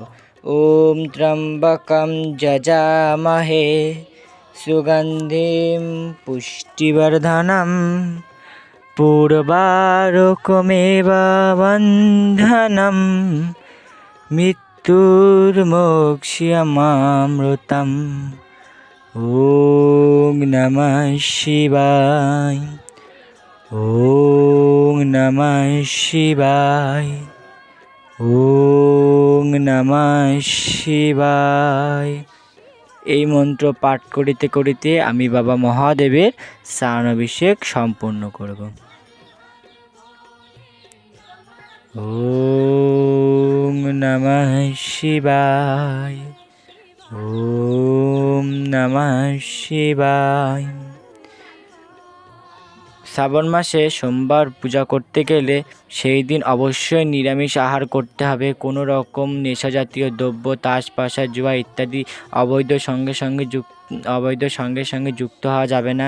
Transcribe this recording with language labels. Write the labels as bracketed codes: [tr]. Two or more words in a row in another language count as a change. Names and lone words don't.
[sa] ওম ত্র্যম্বকম যজামহে সুগন্ধিম পুষ্টিবর্ধনম পূর্বারকমেব বন্ধনম মৃত্যুর্মোক্ষ্যমামৃতম। ওং নমঃ শিবায়, ওং নমঃ শিবায়, ওং নমঃ শিবায়। [bn] এই মন্ত্র পাঠ করিতে করিতে আমি বাবা মহাদেবের স্নান অভিষেক সম্পূর্ণ করব। [sa] ওং নমঃ শিবায়, ওম নমঃ শিবায়। [bn] শ্রাবণ মাসে সোমবার পূজা করতে গেলে সেই দিন অবশ্যই নিরামিষ আহার করতে হবে। কোনো রকম নেশা জাতীয় দ্রব্য, তাস, পাশা, জুয়া ইত্যাদি অবৈধ সঙ্গে সঙ্গে যুক্ত হওয়া যাবে না।